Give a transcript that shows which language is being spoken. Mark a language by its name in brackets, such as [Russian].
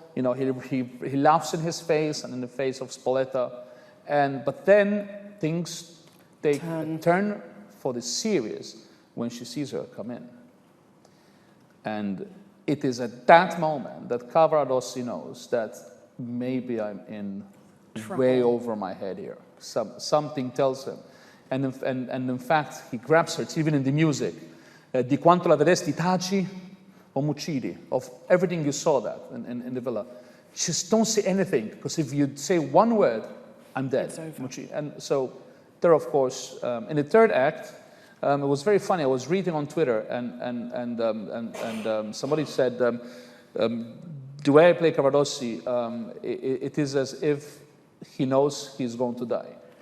[English] He laughs in his face and in the face of Spoletta, but then things take a turn for the serious when she sees her come in. And it is at that moment that Cavaradossi knows that maybe I'm in way over my head here. Something tells him. And in fact, he grabs her. It's even in the music. [Italian] Di quanto la vedesti taci o m'uccidi. [English] Of everything you saw that in the villa. Just don't say anything, because if you say one word, I'm dead. It's over. And so there, of course, in the third act, it was very funny. I was reading on Twitter, and somebody said, the way I play Cavaradossi, it is as if he knows he's going to die.